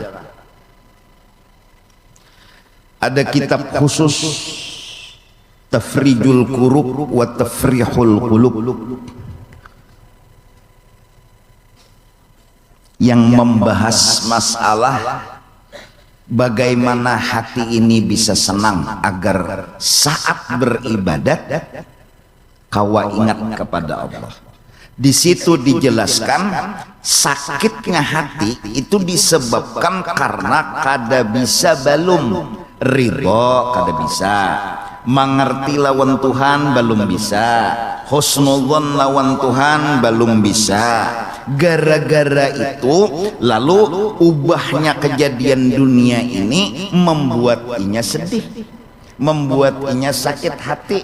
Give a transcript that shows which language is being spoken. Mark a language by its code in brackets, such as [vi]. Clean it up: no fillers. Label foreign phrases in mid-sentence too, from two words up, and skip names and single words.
[id] Ada kitab khusus tafrijul kurub wa tafrihul qulub, yang membahas masalah bagaimana hati ini bisa senang agar saat beribadat kawa ingat kepada Allah. [bjn] Di situ dijelaskan sakitnya hati itu disebabkan karena kada bisa belum ridho, kada bisa mengerti lawan Tuhan, belum bisa husnudzon lawan Tuhan, belum bisa. Gara-gara itu lalu ubahnya kejadian dunia ini membuat inya sedih, membuat inya sakit hati.